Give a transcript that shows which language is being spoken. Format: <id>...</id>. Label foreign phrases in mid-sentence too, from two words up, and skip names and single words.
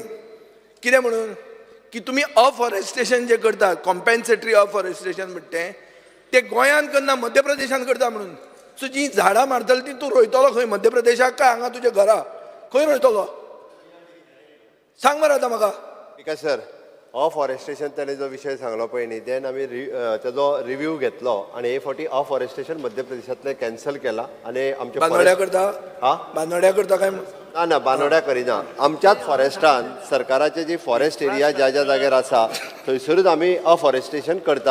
<kok>कितें म्हणून? की तुमी अफॉरेस्टेशन जें करतात,</kok> <en>compensatory afforestation</en> <kok>म्हणटा तें गोंयान करना, मध्य प्रदेशान करता म्हणून. सो जीं झाडां मारतली ती तूं रोयतलो खंय? मध्य प्रदेशाक काय हांगा तुज्या घरा? खंय रोयतलो? सांग मरे आतां म्हाका.</kok> <mr>ठीक आहे सर.</mr> <kok>अफॉरेस्टेशन त्याने जो विषय सांगलो पळय न्ही, देन आमी तेजो रिव्ह्यू घेतलो आणि हे फावटी अफॉरेस्टेशन मध्य प्रदेशांतले कॅन्सल केला आणि आमच्या बांदोड्या करता? हा बांदोड्या करता काय? ना बांदोड्या करिना. आमच्याच फॉरेस्टान सरकाराचे जी</kok> <en>forest area</en> <kok>ज्या ज्या जाग्यार आसा थंयसरूच आमी अफॉरेस्टेशन करता.</kok>